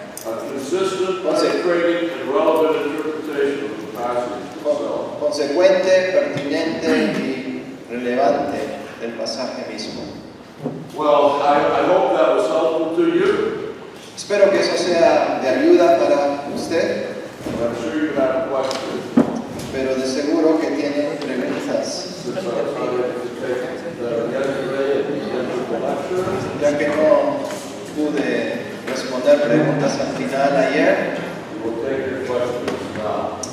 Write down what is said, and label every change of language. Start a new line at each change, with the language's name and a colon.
English: consistent, penetrating, and relevant interpretation of the passage itself.
Spanish: consecuente, pertinente y relevante del pasaje mismo.
English: Well, I hope that was helpful to you.
Spanish: Espero que eso sea de ayuda para usted,
English: I'm sure you have questions.
Spanish: pero de seguro que tienen preguntas.
English: Since I was not able to take yesterday at the end of the lecture,
Spanish: Ya que no pude responder preguntas al final ayer,
English: we will take your questions now.